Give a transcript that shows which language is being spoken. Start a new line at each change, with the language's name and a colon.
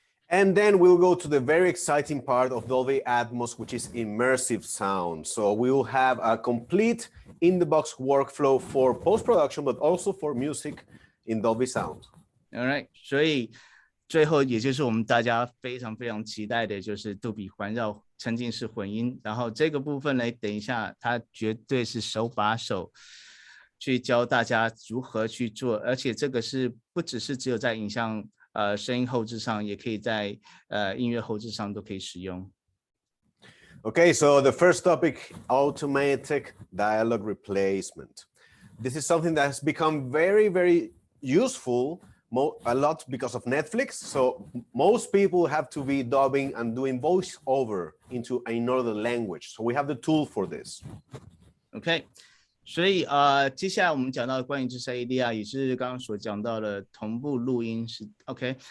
English: And then we'll go to the very exciting part of Dolby Atmos, which is immersive sound. So we will have a complete in-the-box workflow for post-production, but also for music in Dolby Sound. All right，
Chinese: 所以最后也就是我们大家非常非常期待的，就是杜比环绕沉浸式混音。然后这个部分呢，等一下它绝对是手把手去教大家如何去做，而且这个是不只是只有在影像声音后置上，也可以在音乐后置上都可以使用。
English: Okay, so the first topic, automatic dialogue replacement. This is something that has become very useful a lot because of Netflix. So most people have to be dubbing and doing voiceover into another language. So we have the tool for this. Okay.
Chinese: 所以接下来我们讲到关于就是 ADR， 也是刚刚所讲到的同步录音是 OK。